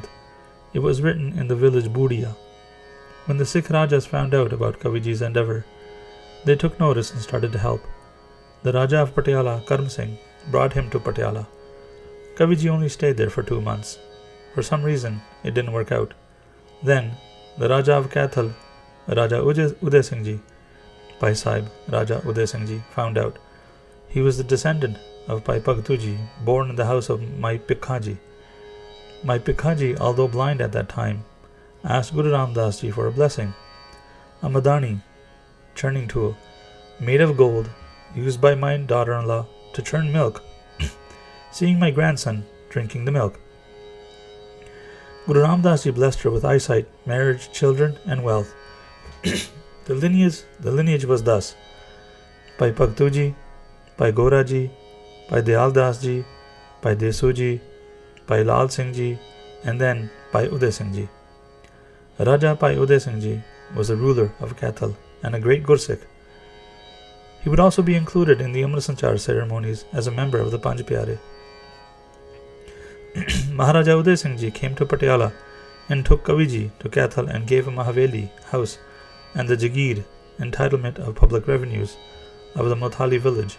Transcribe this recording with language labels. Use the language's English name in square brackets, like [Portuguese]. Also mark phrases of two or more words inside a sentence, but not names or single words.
[English] It was written in the village Budia. When the Sikh Rajas found out about Kavi ji's endeavour, they took notice and started to help. The Raja of Patiala, Karm Singh, brought him to Patiala. Kavi ji only stayed there for 2 months. For some reason, it didn't work out. Then, the Raja of Kaithal, Raja Uday Singh ji, Bhai Sahib, Raja Uday Singh ji, found out. He was the descendant of Bhai Bhagtuji, born in the house of Mai Pikhaji. Mai Pikhaji, although blind at that time, asked Guru Ramdas ji for a blessing. A Madani, churning tool, made of gold, used by my daughter-in-law to churn milk, seeing my grandson drinking the milk. Guru Ramdas ji blessed her with eyesight, marriage, children, and wealth. The lineage was thus: Bhai Bhagtuji, Bhai Goraji, Bhai Dayal Das ji, Bhai Desu ji, Bhai Lal Singh ji, and then Bhai Uday Singh ji. Raja Bhai Uday Singh ji was the ruler of Kaithal and a great Gursikh. He would also be included in the Amrit Sanchar ceremonies as a member of the Panj Pyare. Maharaja Uday Singh ji came to Patiala and took Kavi ji to Kaithal and gave him a Haveli house and the Jagir, entitlement of public revenues, of the Mothali village.